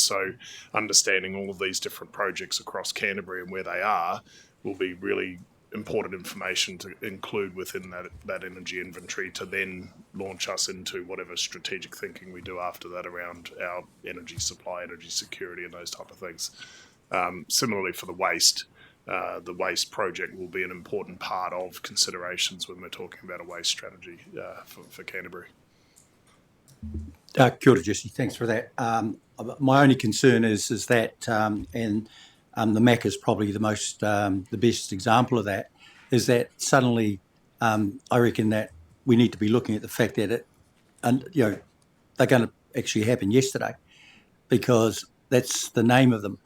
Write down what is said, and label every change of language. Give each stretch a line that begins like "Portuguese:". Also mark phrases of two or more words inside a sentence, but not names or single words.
English: So understanding all of these different projects across Canterbury and where they are will be really important information to include within that energy inventory to then launch us into whatever strategic thinking we do after that around our energy supply, energy security and those type of things. Similarly for the waste project will be an important part of considerations when we're talking about a waste strategy for Canterbury.
Māori: Kia ora,
English: Jesse. Thanks for that. my only concern is that, and the MAC is probably the most, the best example of that, is that suddenly I reckon that we need to be looking at the fact that they're going to actually happen yesterday, because that's the name of them.